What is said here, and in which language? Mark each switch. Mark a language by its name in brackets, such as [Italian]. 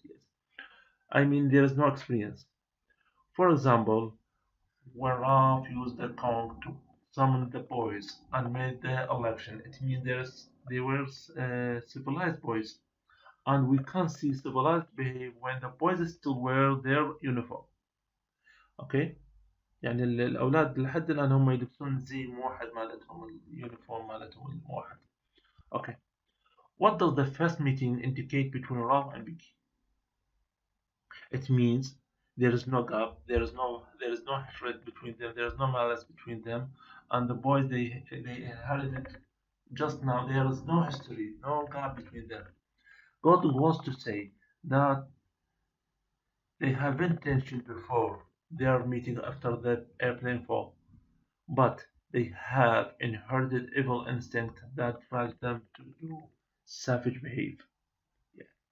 [English] Yes, I mean there is no experience. For example, when Ralph used the Kong to summon the boys and made the election, it means they were civilized boys, and we can see civilized behavior when the boys still wear their uniform. Okay. [Arabic] يعني الأولاد لحد الآن هم يلبسون الزي موحد مالتهم اليونيفورم مالتهم الموحد. Okay. [English] What does the first meeting indicate between Ralph and Vicky? It means there is no gap, there is no hatred between them, there is no malice between them, and the boys they inherited just now. There is no history, no gap between them. God wants to say that they have intention before their meeting after the airplane fall, but they have inherited evil instinct that drives them to do savage behavior. Yeah.